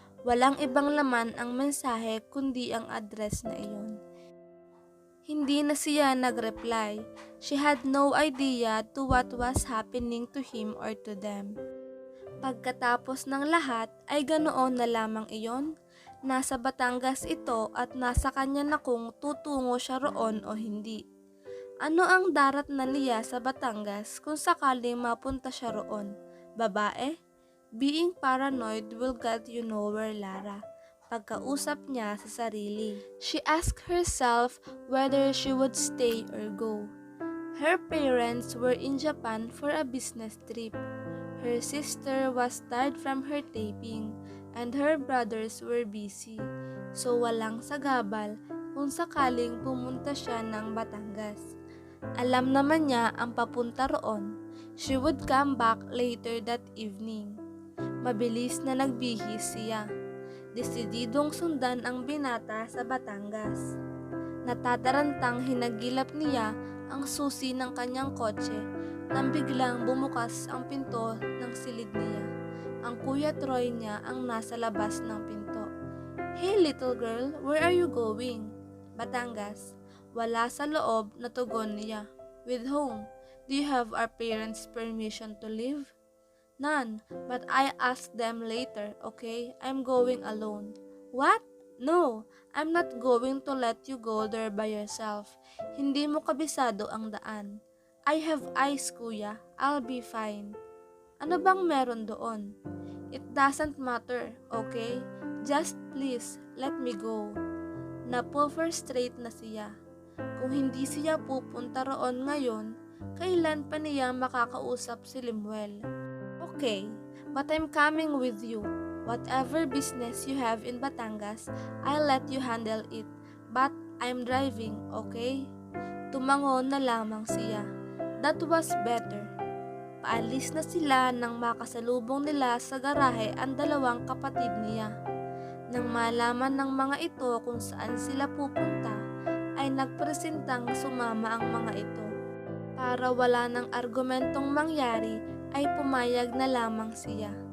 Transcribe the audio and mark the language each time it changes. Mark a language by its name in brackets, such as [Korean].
[Filipino] Walang ibang laman ang mensahe kundi ang address na iyon. Hindi na siya nag-reply. [English] She had no idea to what was happening to him or to them. [Filipino] Pagkatapos ng lahat ay ganoon na lamang iyon. Nasa Batangas ito at nasa kanya na kung tutungo siya roon o hindi. Ano ang darat na niya sa Batangas kung sakaling mapunta siya roon? Babae? [English] Being paranoid will get you nowhere, Lara. [Filipino] Pagkausap niya sa sarili. [English] She asked herself whether she would stay or go. Her parents were in Japan for a business trip. Her sister was tired from her taping, and her brothers were busy. [Filipino] So walang sagabal kung sakaling pumunta siya ng Batangas. Alam naman niya ang papunta roon. [English] She would come back later that evening. [Filipino] Mabilis na nagbihis siya. Desididong sundan ang binata sa Batangas. Natatarantang hinagilap niya ang susi ng kanyang kotse nang biglang bumukas ang pinto ng silid niya. Ang Kuya Troy niya ang nasa labas ng pinto. [English] Hey little girl, where are you going? Batangas. [Filipino] Wala sa loob na tugon niya. [English] With whom? Do you have our parents' permission to leave? None, but I asked them later, okay? I'm going alone. What? No, I'm not going to let you go there by yourself. [Filipino] Hindi mo kabisado ang daan. [English] I have eyes, kuya. I'll be fine. [Filipino] Ano bang meron doon? [English] It doesn't matter, okay? Just please, let me go. [Filipino] Napo-frustrate na siya. Kung hindi siya pupunta roon ngayon, kailan pa niya makakausap si Limuel? [English] Okay, but I'm coming with you. Whatever business you have in Batangas, I'll let you handle it. But I'm driving, okay? [Filipino] tumango na lamang siya. [English] That was better. [Filipino] Paalis na sila nang makasalubong nila sa garahe ang dalawang kapatid niya. Nang malaman ng mga ito kung saan sila pupunta, ay nagpresentang sumama ang mga ito. Para wala ng argumentong mangyari, ay pumayag na lamang siya.